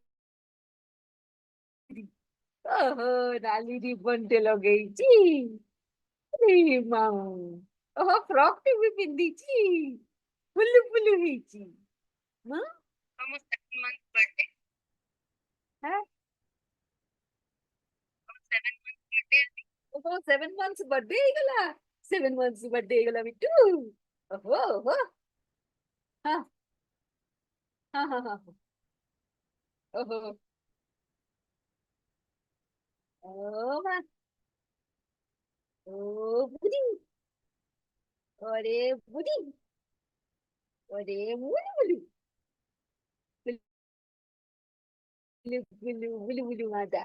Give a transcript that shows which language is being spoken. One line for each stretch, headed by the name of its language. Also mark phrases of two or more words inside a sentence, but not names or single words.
Odia: ବୁଢୀ ଓହୋ ନାଲି ରିବନଟେ ଲଗେଇଛି ରେ ମା ଓହୋ ଫ୍ରକଟେ ବି ପିନ୍ଧିଛି ଫୁଲୁ ଫୁଲୁ ହେଇଛି ହଁ ହଁ ଓହୋ
English: 7 months birthday
Odia: ହେଇଗଲା
English: 7 months birthday
Odia: ହେଇଗଲା ବିଟୁ ଓହୋ ଓହୋ ହଁ ହଁ ହଁ ହଁ ଓହୋ ଓ ମା ଓ ବୁଢୀ ଓରେ ବୁଢୀ ଓରେ ମୁଲୁ ମୁଲୁ Bulu, bulu, bulu mata.